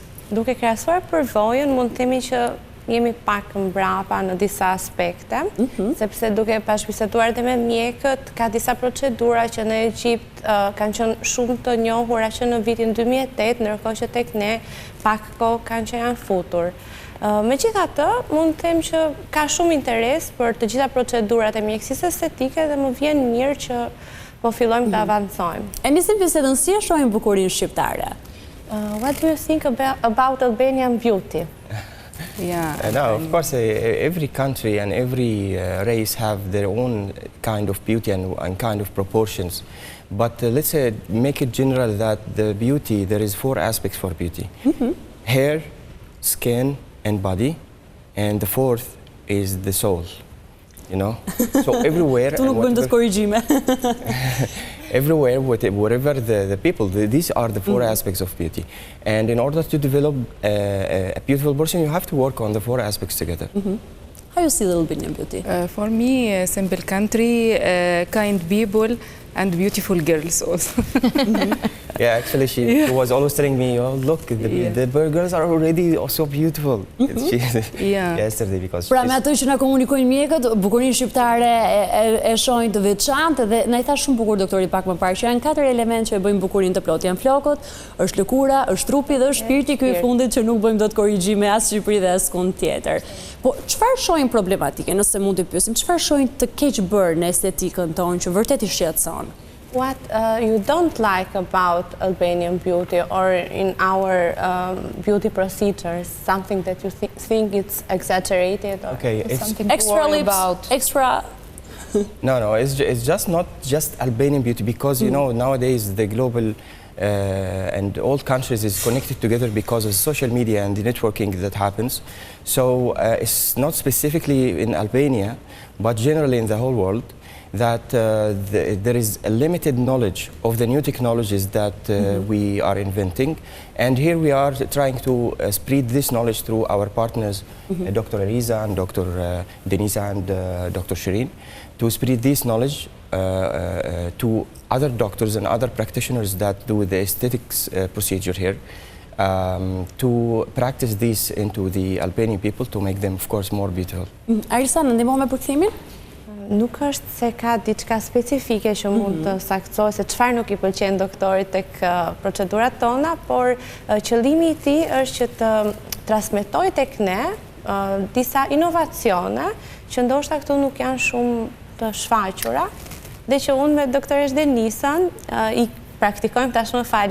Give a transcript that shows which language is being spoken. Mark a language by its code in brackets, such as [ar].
[sq] Duke krahasuar përvojën, mund të themi që jemi pak mbrapa në disa aspekte, sepse duke bashkëbiseduar dhe me mjekët, ka disa procedura që në Egjipt kanë qenë shumë të njohura që në vitin 2008, ndërkohë që tek ne pak kohë kanë që janë futur. Megjithatë, mund të them që ka shumë interes për të gjitha procedurat e mjekësisë estetike dhe më vjen mirë që po fillojmë të avancojmë. E nisim bisedën, si e shohim bukurinë shqiptare? [en] What do you think about Albanian beauty? No, of course, every country and every race have their own kind of beauty and kind of proportions. But let's say, make it general that the beauty, there is 4 aspects for beauty. Hair, skin, and body. And the 4th is the soul, you know? So everywhere... [sq] Tu nuk bëjmë të korrigjime. [en] Everywhere, wherever the people, these are the 4 aspects of beauty. And in order to develop a beautiful person, you have to work on the 4 aspects together. How you see the Albanian beauty? For me, a simple country, kind people, and beautiful girls also. Yeah, actually, she was always telling me, oh, look, the girls are already so beautiful. Yesterday, because [sq] pra me ato që na komunikojnë mjekët, bukurinë shqiptare e shohin të veçantë dhe na i tha shumë bukur doktori pak më parë që janë 4 elementë që e bëjnë bukurinë të plotë. Janë flokët, është lëkura, është trupi dhe është shpirti, ky i fundit që nuk bëjmë dot korrigjime as Shqipëri dhe as kund tjetër. Po çfarë shohin problematike, nëse mund të pyesim, çfarë shohin të keq bërë në estetikën tonë që vërtet i shqetëson? [en] What you don't like about Albanian beauty or in our beauty procedures, something that you think it's exaggerated or something extra lips, about extra... No, it's just not just Albanian beauty because, you know, nowadays the global and all countries is connected together because of social media and the networking that happens. So it's not specifically in Albania, but generally in the whole world, that there is a limited knowledge of the new technologies that we are inventing. And here we are trying to spread this knowledge through our partners, Dr. Eliza and Dr. Denisa and Dr. Shirin, to spread this knowledge to other doctors and other practitioners that do the aesthetics procedure here, to practice this into the Albanian people to make them, of course, more beautiful. [sq] Arisa, në ndihmon me përkthimin? Nuk është se ka diçka specifike që mund të saktësoj se çfarë nuk i pëlqen doktorit tek procedurat tona, por qëllimi i tij është që të transmetojë tek ne disa inovacione që ndoshta këtu nuk janë shumë të shfaqura dhe që unë me doktoresh Denisën i praktikojmë tashmë